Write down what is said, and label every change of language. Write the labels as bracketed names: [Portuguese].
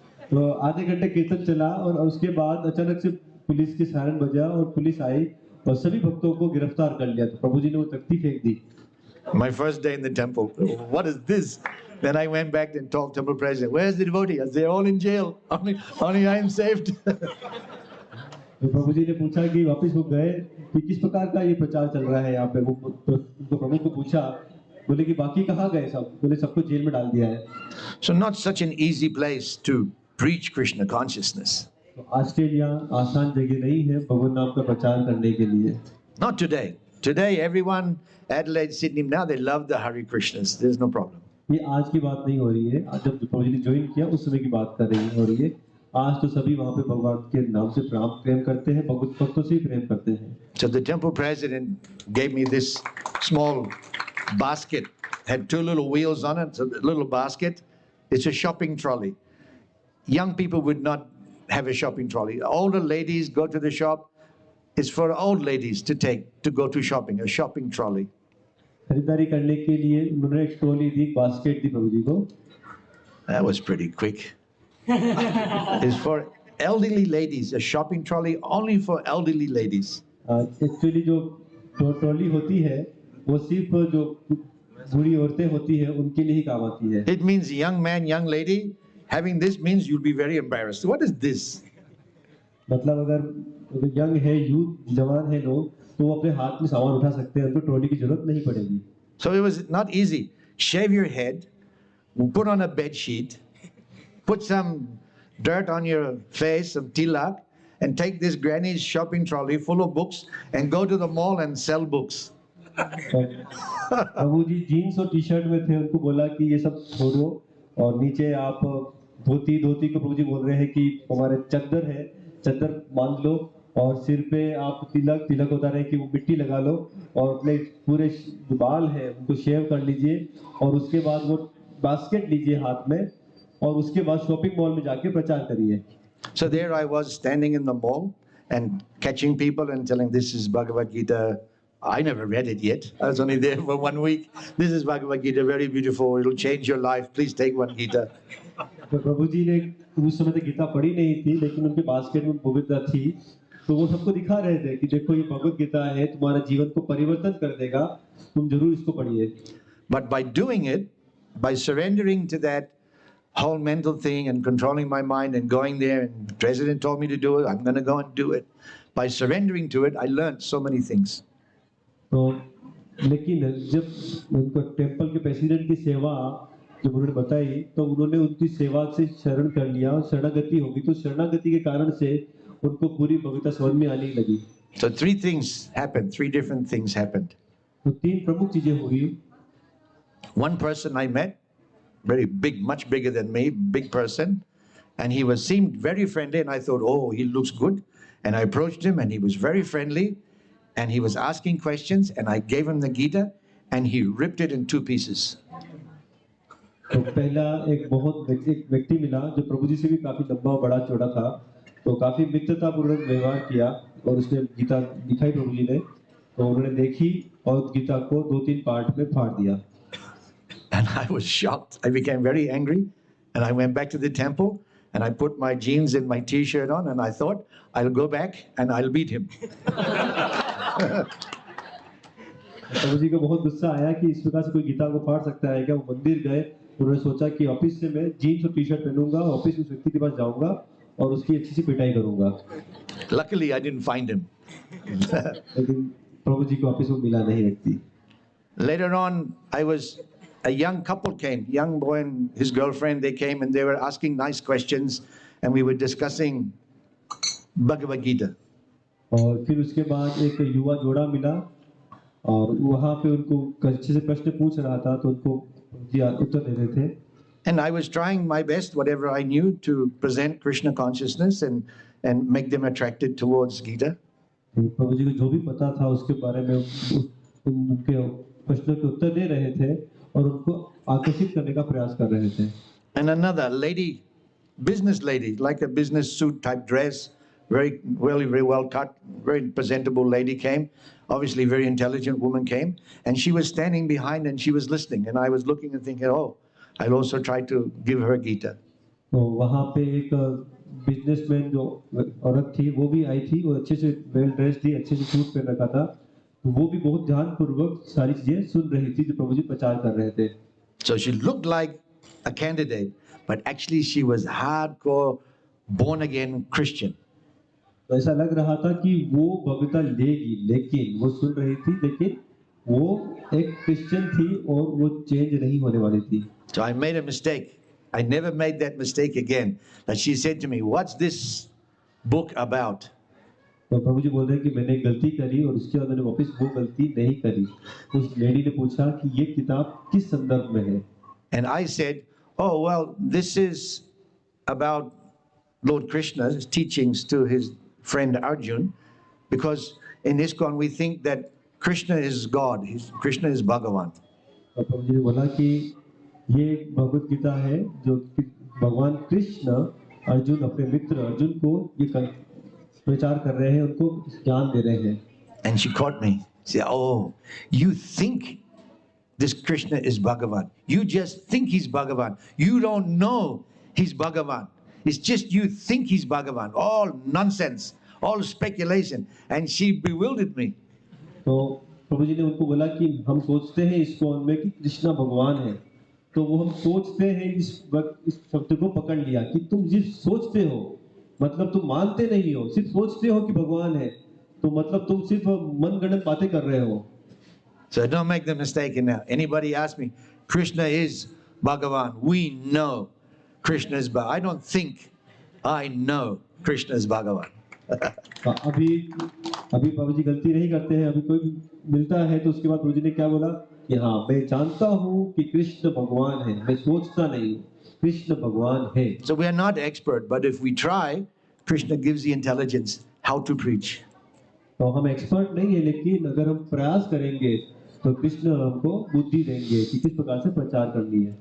[Hindi] तो आधे घंटे कीर्तन चला और उसके बाद अचानक से पुलिस की सायरन बजा और पुलिस आई और सभी भक्तों को गिरफ्तार कर लिया। तो प्रभु जी ने वो तख्ती फेंक दी। [English] My first day in the temple, what is this? Then I went back and told temple president, "Where's the devotee?" They're all in jail. Only I am saved. [Hindi] तो प्रभु जी ने पूछा कि वापस वो गए कि किस प्रकार का ये प्रचार चल रहा है यहाँ पे। वो उनको प्रभु को पूछा, बोले कि बाकी कहाँ गए सब? बोले सबको जेल में डाल दिया है। [English] So not such an easy place to preach Krishna consciousness. [Hindi] तो ऑस्ट्रेलिया आसान जगह नहीं है भगवान नाम का प्रचार करने के लिए। [English] Not today. Today everyone, Adelaide, Sydney, now they love the Hare Krishnas. There's no problem. [Hindi] ये आज की बात नहीं हो रही है, आज जब प्रभु जी ने ज्वाइन किया उस समय की बात हो रही है। आज तो सभी वहाँ पे भगवान के नाम से प्रेम करते हैं, भक्तों से प्रेम करते हैं। [English] So the temple president gave me this small basket, had 2 little wheels on it, so a little basket. It's a shopping trolley. Young people would not have a shopping trolley. Older ladies go to the shop. It's for old ladies to go to shopping, a shopping trolley. [Hindi] खरीदारी करने के लिए उन्होंने एक trolley दी, basket दी प्रभु जी को। [English] That was pretty quick. It's for elderly ladies, a shopping trolley only for elderly ladies. [Hindi] Actually जो trolley होती है वो सिर्फ जो बूढ़ी औरतें होती है उनके लिए ही काम आती है। [English] It means young man, young lady, having this means you'll be very embarrassed. What is this? [Hindi] मतलब अगर यंग है, यूथ जवान है लोग, तो वो अपने हाथ में सामान उठा सकते हैं, उनको ट्रॉली की जरूरत नहीं पड़ेगी। [English] So it was not easy. Shave your head, put on a bed sheet, put some dirt on your face, some tilak, and take this granny's shopping trolley full of books and go to the mall and sell books. [Hindi] Prabhu ji jeans और T shirt में थे, उनको बोला कि ये सब छोड़ो और नीचे आप धोती को प्रभु जी बोल रहे हैं कि हमारे चद्दर है, चद्दर बांध लो और सिर पे आप तिलक होता रहे कि वो मिट्टी लगा लो और अपने पूरे जो बाल है उनको शेव कर लीजिए और उसके बाद वो बास्केट लीजिए हाथ में और उसके बाद शॉपिंग मॉल में जाके प्रचार करिए। [English] So there I was standing in the mall and catching people and telling, "This is Bhagavad Gita." I never read it yet. I was only there for 1 week. This is Bhagavad Gita, very beautiful. It'll change your life. Please take 1 Gita. [Hindi] तो प्रभु जी ने उस समय तक गीता पढ़ी नहीं थी, लेकिन उनके बास्केट में भगवद गीता थी, तो वो सबको दिखा रहे थे कि देखो ये भगवद गीता है, तुम्हारे जीवन को परिवर्तन कर देगा, तुम जरूर इसको पढ़िए। [English] But by doing it, by surrendering to that whole mental thing and controlling my mind and going there, and the president told me to do it, I'm going to go and do it. By surrendering to it, I learned so many things. [Hindi] तो लेकिन जब उनको temple के president की सेवा जब उन्होंने बताई तो उन्होंने उनकी सेवा से शरण कर लिया और शरणागति होगी, तो शरणागति के कारण से उनको पूरी भगवता समझ में आने लगी। [English] So 3 things happened, 3 different things happened. [Hindi] तो 3 प्रमुख चीजें हुई। [English] One person I met, very big, much bigger than me, big person, And he seemed very friendly, and I thought, oh, he looks good. And I approached him, and he was very friendly, and he was asking questions, and I gave him the Gita, and he ripped it in 2 pieces. [Hindi] तो पहला एक व्यक्ति मिला जो प्रभु जी से भी काफी लंबा बड़ा चौड़ा था, तो काफी मित्रतापूर्वक व्यवहार किया और उसने गीता दिखाई प्रभु जी ने, तो उन्होंने देखी और गीता को 2-3 पार्ट में फाड़ दिया. [English] And I was shocked. I became very angry, and I went back to the temple, and I put my jeans and my t-shirt on, and I thought, I'll go back and I'll beat him. [Hindi] प्रभु जी को बहुत गुस्सा आया कि इस प्रकार से कोई गीता को फाड़ सकता है क्या. वो मंदिर गए, उन्होंने सोचा कि ऑफिस से मैं जीन्स और टी शर्ट पहनूंगा, ऑफिस में उस व्यक्ति के पास जाऊंगा और उसकी अच्छी सी पिटाई करूंगा. [English] Luckily, I didn't find him. [Hindi] लेकिन प्रभु जी को ऑफिस में मिला नहीं व्यक्ति. [English] Later on, a young couple came, young boy and his girlfriend, they came and they were asking nice questions, and we were discussing Bhagavad Gita. [Hindi] और फिर उसके बाद एक युवा जोड़ा मिला और वहाँ पे उनको अच्छे से प्रश्न पूछ रहा था, तो उनको उत्तर दे रहे थे. [English] And I was trying my best, whatever I knew, to present Krishna consciousness and make them attracted towards Gita. [Hindi] प्रभु जी को जो भी पता था उसके बारे में उनके प्रश्नों के उत्तर दे रहे थे और उनको आकर्षित करने का प्रयास कर रहे थे. [English] And another lady, business lady, like a business suit type dress, very well cut, very presentable lady came. Obviously, very intelligent woman came, and she was standing behind and she was listening. And I was looking and thinking, oh, I'll also try to give her Gita. [Hindi] तो वहाँ पे एक businessman जो औरत थी वो भी आई थी, वो अच्छे से वेल ड्रेस थी, अच्छे से सूट पहन रखा था, तो वो भी बहुत ध्यानपूर्वक सारी चीजें सुन रही थी जो प्रभु जी प्रचार कर रहे थे. [English] So she looked like a candidate, but actually she was hardcore, born again Christian. [Hindi] तो ऐसा लग रहा था कि वो भव्यता लेगी, लेकिन वो सुन रही थी, लेकिन वो एक क्रिश्चियन थी और वो चेंज नहीं होने वाली थी. [English] So I made a mistake. I never made that mistake again. That she said to me, "What's this book about?" [Hindi] तो प्रभु जी बोल रहे हैं कि मैंने गलती करी और उसके बाद मैंने वापस वो गलती नहीं करी. उस लेडी ने पूछा कि ये किताब किस संदर्भ में है. [English] And I said, "Oh well, this is about Lord Krishna's teachings to his friend Arjun, because in ISKCON we think that Krishna is God, Krishna is Bhagavan." [Hindi] और प्रभु जी ने बोला कि ये भगवत गीता है जो कि भगवान कृष्ण अर्जुन अपने मित्र अर्जुन को ये प्रचार कर रहे हैं, उनको ज्ञान दे रहे हैं. [English] And she caught me. She said, "Oh, you think this Krishna is Bhagavan. You just think he's Bhagavan. You don't know he's Bhagavan. It's just you think he's Bhagavan. All nonsense, all speculation." And she bewildered me. [Hindi] तो प्रभु जी ने उनको बोला कि हम सोचते हैं इसको में कि कृष्णा भगवान है, तो वो हम सोचते हैं इस शब्द को पकड़ लिया कि तुम सिर्फ सोचते हो, मतलब तुम मानते नहीं हो, सिर्फ सोचते हो कि भगवान है, तो मतलब तुम सिर्फ मनगढ़ंत बातें कर रहे हो. [English] So don't make the mistake now. Anybody ask me, Krishna is Bhagavan. We know Krishna is Bhagavan. I don't think, I know Krishna is Bhagavan. [Hindi] अभी प्रभु जी गलती नहीं करते हैं. अभी कोई मिलता है तो उसके बाद प्रभु जी ने क्या बोला कि हाँ मैं जानता हूँ कि कृष्ण भगवान है, मैं सोचता नहीं हूँ, कृष्ण भगवान है. [English] So we are not expert, but if we try, Krishna gives the intelligence how to preach. [Hindi] तो हम एक्सपर्ट नहीं है, लेकिन अगर हम प्रयास करेंगे तो कृष्ण हमको बुद्धि देंगे कि किस प्रकार से प्रचार करनी है.